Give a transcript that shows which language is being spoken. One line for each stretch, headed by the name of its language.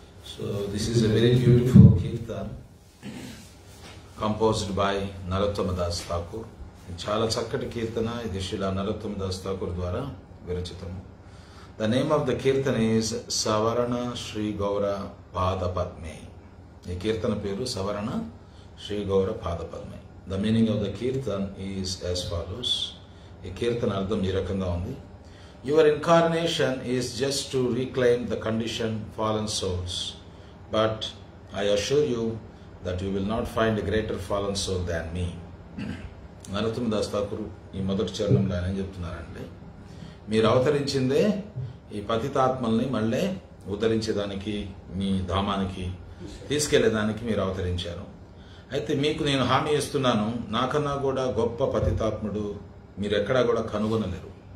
English: So this is a very beautiful kirtan composed by Narottama Das Thakur.
Telugu: చాలా చక్కటి కీర్తన ఇది శ్రీల నరోత్తమ దాస్ ఠాకూర్ ద్వారా విరచితము.
English: The name of the kirtan is Savarana Shri Gaura Pada Padme.
Telugu: ఈ కీర్తన పేరు సవరణ శ్రీ గౌర పాద పద్మే.
English: The meaning of the kirtan is as follows.
Telugu: ఈ కీర్తన అర్థం ఈ రకంగా ఉంది.
English: Your incarnation is just to reclaim the conditioned fallen souls, but I assure you that you will not find a greater fallen soul than me.
Telugu: నరోత్తమ Das Thakur ఈ మొదటి చరణంలో ఆయన ఏం చెప్తున్నారంటే, మీరు అవతరించిందే ఈ పతితాత్మల్ని మళ్ళీ ఉద్ధరించేదానికి, మీ ధామానికి తీసుకెళ్లేదానికి మీరు అవతరించారు. అయితే మీకు నేను హామీ ఇస్తున్నాను, నాకన్నా కూడా గొప్ప పతితాత్ముడు మీరు ఎక్కడా కూడా కనుగొనలేరు.